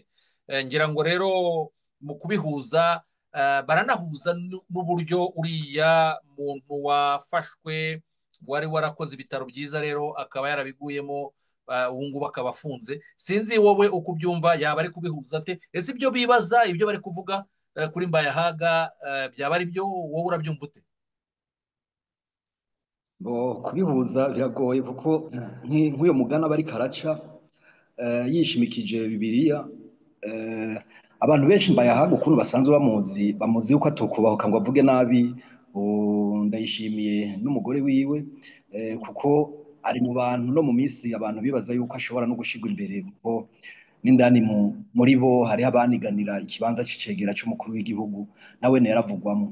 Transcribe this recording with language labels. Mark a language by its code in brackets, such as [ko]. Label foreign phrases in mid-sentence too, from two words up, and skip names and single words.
[rw] Ngira ngo rero mu kubihuza baranahuza n'uburyo uriya muntu wafashwe wari warakoze ibitaro byiza rero akaba yarabiguyemo, ubu ngubu akaba afunze. Sinzi wowe uko ubyumva, yaba ari kubihuza ate? Ese ibyo bibaza, ibyo bari kuvuga kuri Mbayahaga byaba ari byo, wowe urabyumva ute? [rn] Kubihuza biragoye kuko nk'uyo mugana bari karaca yishimikije Bibiliya. Abantu benshi Mbayahaga ukuntu basanzwe bamuzi yuko atokubahuka ngo avuge nabi Ndayishimiye n'umugore wiwe, kuko ari mu bantu no mu minsi abantu bibaza yuko ashobora no gushigwa imbere, kuko n'indani muri bo hariho abaniganira ikibanza c'icegera c'umukuru w'igihugu, nawe yaravugwamo.